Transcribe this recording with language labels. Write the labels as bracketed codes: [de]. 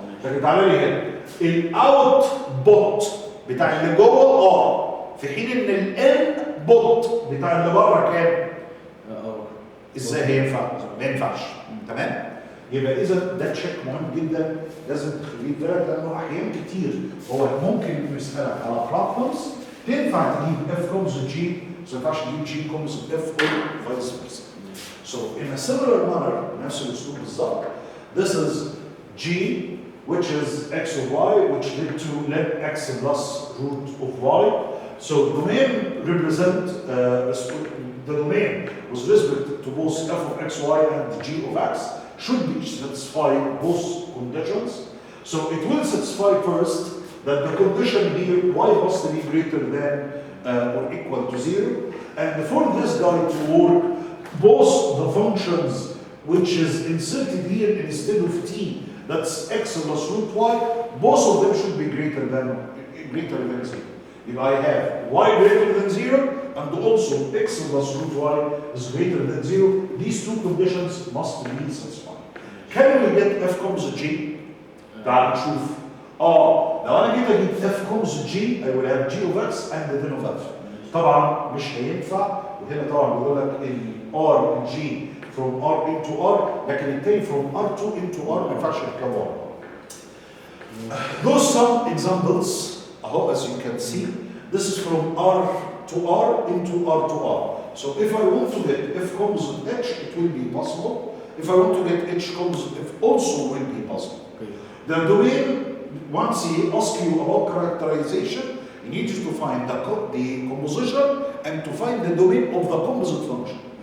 [ar] لكن تعالى لي هنا الاوتبوت بتاع اللي جوه ار، في حين ان الانبوت بتاع اللي بره كام؟ ازاي هينفع؟ ما ينفعش. تمام؟ يبقى اذا ده تشيك مهم جدا لازم تخليه في بالك، لانه احيان كتير هو ممكن يسالك على بروبلمز تنفع تجيب اف كومز جي، بس ما ينفعش تجيب جي كومز اف او فايس فيرسا. [en] So in a similar manner، [ar] نفس الاسلوب بالظبط. [en] This is G which is x of y which led to let x plus root of y. So domain represent the domain with respect to both f of xy and g of x should be satisfy both conditions. So it will satisfy first that the condition here y must be greater than or equal to 0. And for this guy to work, both the functions which is inserted here instead of t, that's x plus root y, both of them should be greater than 0. If I have y greater than 0 and also x plus root y is greater than 0, these two conditions must be satisfied. Can we get f comes g? [ar] تعال نشوف. لو انا جيت اجيب [en] f comes g I will have g of x and then of f. [ar] طبعا مش هينفع، وهنا طبعا بيقول لك ال r g [en] from r into r، [ar] لكن التاني [en] from r2 into r [ar] ما ينفعش يركبوا. [en] Those some examples اهو as you can see. This is from r to r into r to r. So if I want to get f comes with h, it will be possible. If I want to get h comes with f, also will be possible. Okay. The domain, once he asks you about characterization, he needs you to find the composition and to find the domain of the composite function.